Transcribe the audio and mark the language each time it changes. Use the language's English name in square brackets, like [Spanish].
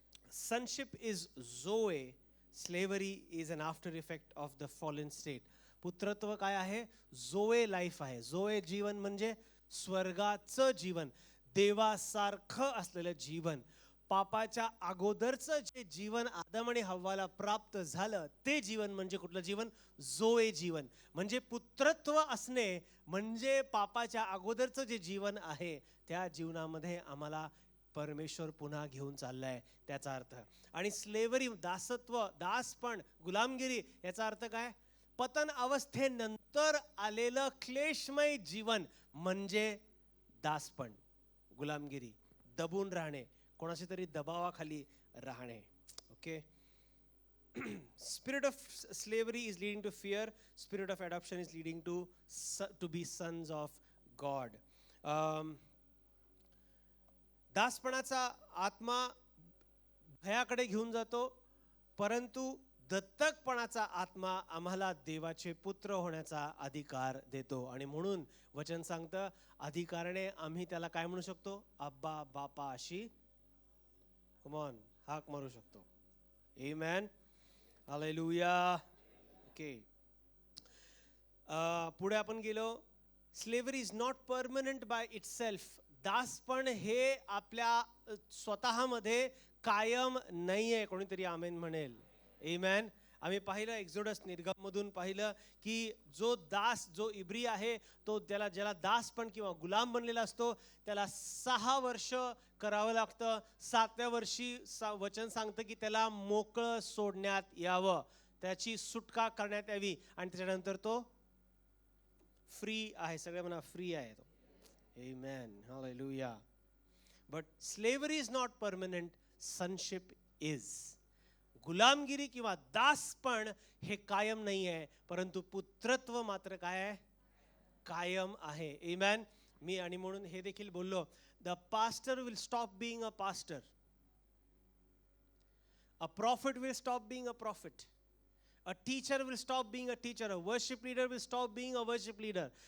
[English] Sonship is Zoe, slavery is an after effect of the fallen state. [Marathi] पुत्रत्व काय आहे? जोए life आहे. जोए जीवन म्हणजे स्वर्गाचं जीवन, देवासारखं असलेलं जीवन. पापाच्या अगोदरचं जे जीवन आदम आणि हव्वाला प्राप्त झालं ते जीवन म्हणजे कुठलं जीवन? जोए जीवन. म्हणजे पुत्रत्व असणे म्हणजे पापाच्या अगोदरचं जे जीवन आहे त्या जीवनामध्ये आम्हाला परमेश्वर पुन्हा घेऊन चाललाय, त्याचा अर्थ. आणि स्लेवरी, दासत्व, दासपण, गुलामगिरी याचा अर्थ काय? पतन अवस्थेनंतर आलेलं क्लेशमय जीवन म्हणजे दासपण, गुलामगिरी, दबून राहणे, कोणाशी तरी दबावाखाली राहणे. Okay. [English] Spirit of slavery is leading to fear. Spirit of adoption is leading to be sons of God. [Marathi] दासपणाचा आत्मा भयाकडे घेऊन जातो, परंतु दत्तकपणाचा आत्मा आम्हाला देवाचे पुत्र होण्याचा अधिकार देतो. आणि म्हणून वचन सांगतं, अधिकाराने आम्ही त्याला काय म्हणू शकतो? अब्बा, बापा अशी [English] come on [Marathi] हाक मारू शकतो. आमेन, हालेलुया. ओके, पुढे आपण गेलो. [English] Slavery is not permanent by itself. [Marathi] दासपण हे आपल्या स्वतःमध्ये कायम नाही आहे. कोणीतरी आमेन म्हणेल. आमेन. आम्ही पाहिलं एक्झोडस, निर्गममधून पाहिलं की जो दास, जो इब्री आहे, तो ज्याला दासपण किंवा गुलाम बनलेला असतो त्याला 6 वर्ष करावं लागतं. 7व्या वर्षी वचन सांगतं की त्याला मोकळं सोडण्यात यावं, त्याची सुटका करण्यात यावी, आणि त्याच्यानंतर तो फ्री आहे. सगळे म्हणा फ्री आहे तो. Amen. Hallelujah. [English] But slavery is not permanent. Sonship is. [Marathi] गुलामगिरी किंवा दासपण हे कायम नाही आहे, परंतु पुत्रत्व मात्र काय आहे? कायम आहे. Amen. मी आणि म्हणून हे देखील बोललो, [English] the pastor will stop being a pastor. A prophet will stop being a prophet. A teacher will stop being a teacher. A worship leader will stop being a worship leader.